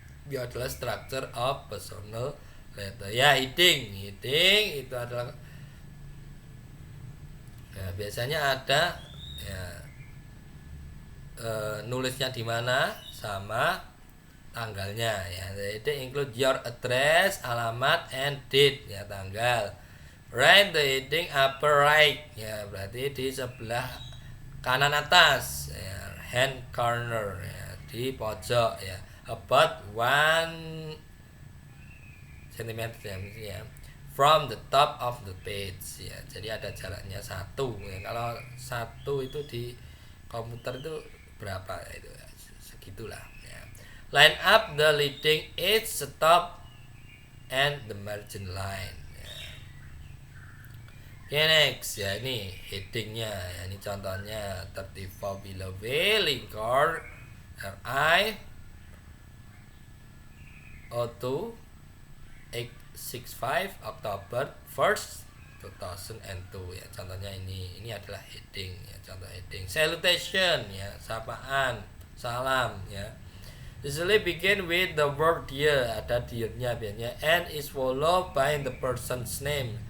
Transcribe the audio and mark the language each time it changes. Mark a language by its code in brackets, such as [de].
[id] Dia adalah [en] structure of personal letter ya. [id] Heading itu adalah ya, biasanya ada ya, nulisnya di mana sama tanggalnya ya. [en] Jadi include your address, alamat, and date ya, tanggal. Write the heading upper right ya, [id] berarti di sebelah kanan atas ya, [en] hand corner ya, [id] di pojok ya, [en] about 1 cm ya, from the top of the page ya. [id] Jadi ada jaraknya 1 ya. Kalau 1 itu di komputer itu berapa ya, itu segitulah ya. [en] Line up the leading edge, stop, and the margin line ya. Okay, next ya, [id] ini headingnya ya, ini contohnya [en] 34 below V Lincoln RI O2 865 October 1st 2002 ya. [id] Contohnya ini adalah heading ya, contoh heading. Salutation ya, sapaan, salam ya. [en] Usually begin with the word dear, [id] ada dear-nya biasanya, [en] and is followed by the person's name.